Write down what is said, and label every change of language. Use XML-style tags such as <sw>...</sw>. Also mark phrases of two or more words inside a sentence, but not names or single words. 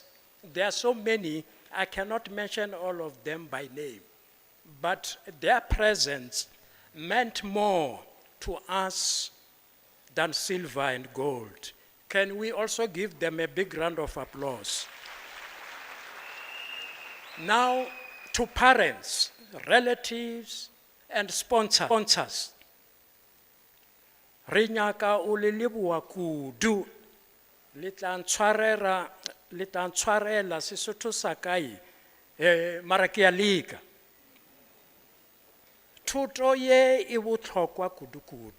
<en>There are so many, I cannot mention all of them by name, but their presence meant more to us than silver and gold. Can we also give them a big round of applause? Now, to parents, relatives, and sponsors.</en> <nso>Re nyaka o le leboha kudu, le tla ntshwarela Sesotho sa kae, mara ke a leka. Thuto ye e botlhokwa kudu.</nso>